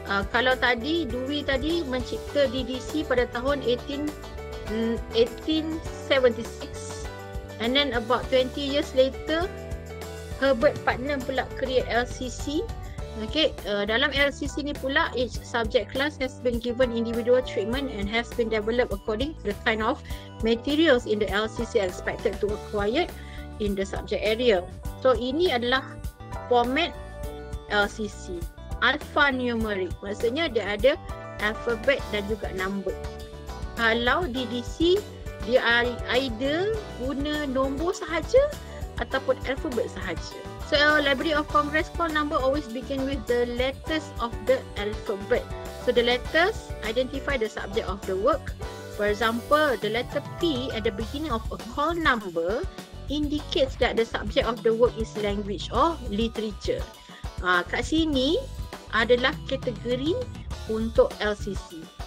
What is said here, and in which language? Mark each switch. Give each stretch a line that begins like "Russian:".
Malay: Kalau tadi Dewey tadi mencipta DDC pada tahun 1876,
English: and then about 20 years later
Malay: Herbert Putnam pula create LCC.
English: Okay,
Malay: dalam LCC ni pula
English: each subject class has been given individual treatment and has been developed according to the kind of materials in the LCC expected to acquire in the subject area.
Malay: So ini adalah format LCC, alphanumeric, maksudnya dia ada alphabet dan juga number. Kalau DDC dia either guna nombor sahaja ataupun alphabet sahaja.
English: So Library of Congress call number always begin with the letters of the alphabet. So the letters identify the subject of the work. For example, the letter P at the beginning of a call number indicates that the subject of the work is language or literature.
Malay: Kat sini adalah kategori untuk LCC.